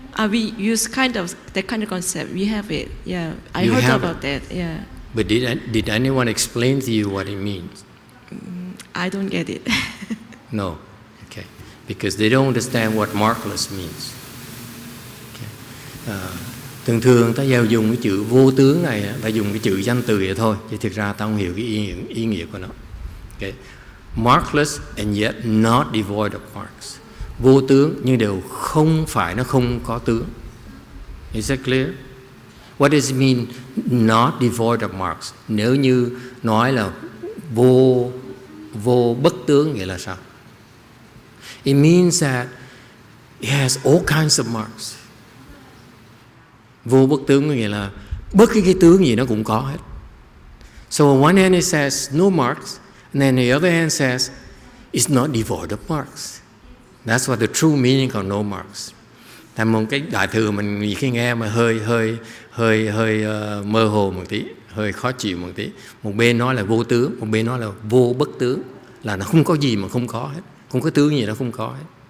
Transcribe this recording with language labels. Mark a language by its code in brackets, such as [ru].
[en] We use that kind of concept. We have it. Yeah, I You heard have about that. Yeah, But did anyone explain to you what it means? I don't get it. No. Okay. Because they don't understand what markless means. Okay. [vi] Thường thường ta giao dùng cái chữ vô tướng này, ta dùng cái chữ danh từ vậy thôi, chứ thực ra ta không hiểu cái ý nghĩa của nó. [en] Okay. Markless and yet not devoid of marks. [vi] Vô tướng nhưng đều không phải, nó không có tướng. [en] Is that clear? What does it mean not devoid of marks? [vi] Nếu như nói là vô bất tướng nghĩa là sao? [en] It means that it has all kinds of marks. [vi] Vô bất tướng nghĩa là bất cứ cái tướng gì nó cũng có hết. [en] So on one hand it says no marks, and then the other hand says it's not devoid of marks. That's what the true meaning of no marks. [vi] Thành một cái đại thừa mình khi nghe mà hơi mơ hồ một tí, hơi khó chịu một tí. Một bên nói là vô tướng, một bên nói là vô bất tướng, là nó không có gì mà không có hết, không có tướng gì nó không có hết.